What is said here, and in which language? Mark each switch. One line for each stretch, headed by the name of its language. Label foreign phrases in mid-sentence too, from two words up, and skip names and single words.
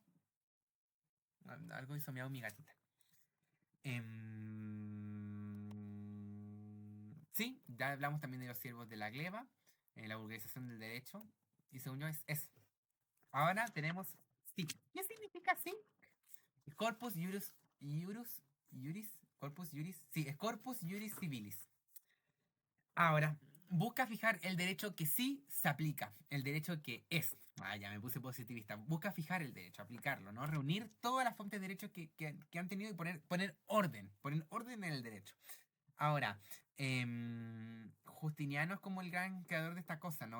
Spanish: Algo hizo miau mi gatita. Sí, ya hablamos también de los siervos de la gleba, la vulgarización del derecho, y según yo es eso. Ahora tenemos SIC. ¿Qué significa SIC? Corpus Corpus Juris, sí, es Corpus Juris Civilis. Ahora, busca fijar el derecho que sí se aplica, el derecho que es. Ah, ya me puse positivista. Busca fijar el derecho, aplicarlo, ¿no? Reunir todas las fuentes de derecho que han tenido y poner orden en el derecho. Ahora, Justiniano es como el gran creador de esta cosa, ¿no?